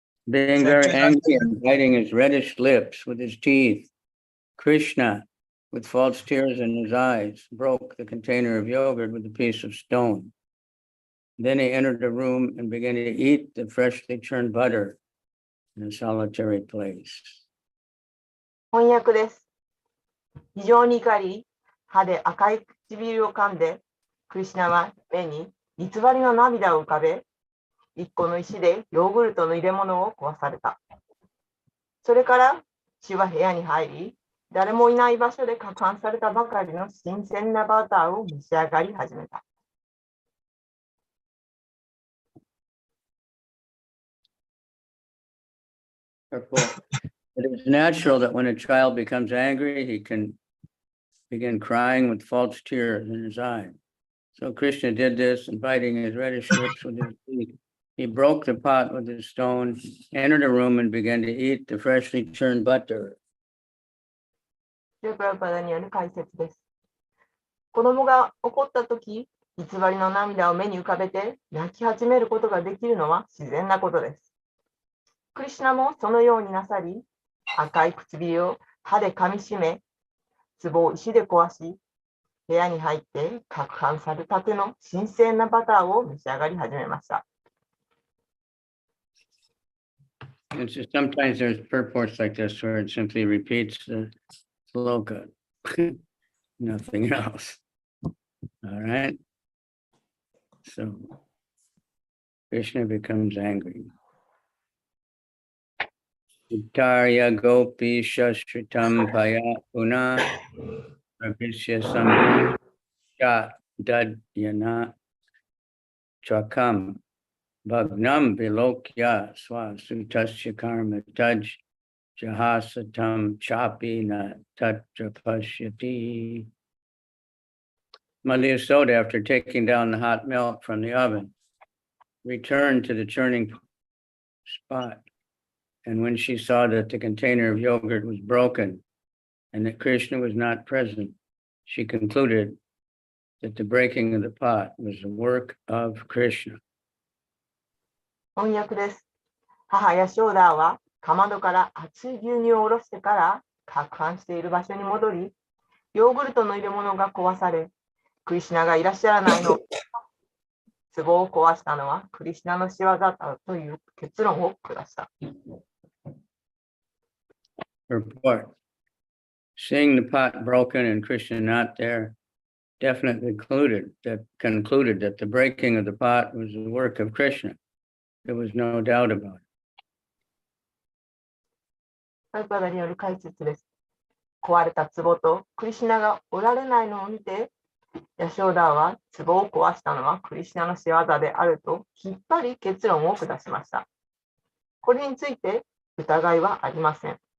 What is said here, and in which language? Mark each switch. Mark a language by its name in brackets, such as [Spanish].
[English] Being very angry and biting his reddish lips with his teeth, Krishna, with false tears in his eyes, broke the container of yogurt with a piece of stone. Then he entered the room and began to eat the freshly churned butter in a solitary place. [Japanese] 翻訳です。非常に怒り、歯で赤い唇を噛んで、クリシュナは目に偽りの涙を浮かべ、一個の石でヨーグルトの入れ物を壊された。それから主は部屋に入り、誰もいない場所で攪拌されたばかりの新鮮なバターを召し上がり始めた。 [English] It is natural that when a child becomes angry, he can begin crying with false tears in his eyes. So Krishna did this, and biting his reddish lips with his teeth, he broke the pot with his stone, entered the room, and began to eat the freshly churned butter. [Japanese] プラブパダによる解説です。子供が怒ったとき、偽りの涙を目に浮かべて泣き始めることができるのは自然なことです。クリシュナもそのようになさり、赤い唇を歯で噛みしめ、壺を石で壊し、部屋に入って攪拌されたての新鮮なバターを召し上がり始めました。 [English] It's just sometimes there's purports like this where it simply repeats the sloka, nothing else. All right. So Krishna becomes angry. [Sanskrit] Uttarya gopi shashritam paya puna pravisya samsha dadyana chakam bhagnam vilokya swasutasya karma taj jahasatam chapi na tatra pashyati. [English] Mother Yasoda, after taking down the hot milk from the oven, returned to the churning spot. And when she saw that the container of yogurt was broken and that Krishna was not present, she concluded that the breaking of the pot was the work of Krishna. [Japanese] 翻訳です。母ヤショーダーはかまどから熱い牛乳を下ろしてから攪拌している場所に戻り、ヨーグルトの入れ物が壊され、クリシュナがいらっしゃらないの。壺を壊したのはクリシュナの仕業だという結論を下した。 [English] Report. Seeing the pot broken and Krishna not there, definitely concluded that the breaking of the pot was the work of Krishna. There was no doubt about it. [Japanese] サルパダによる解説です。壊れた壺とクリシュナがおられないのを見て、ヤショーダーは壺を壊したのはクリシュナの仕業であるときっぱり結論を下しました。これについて疑いはありません。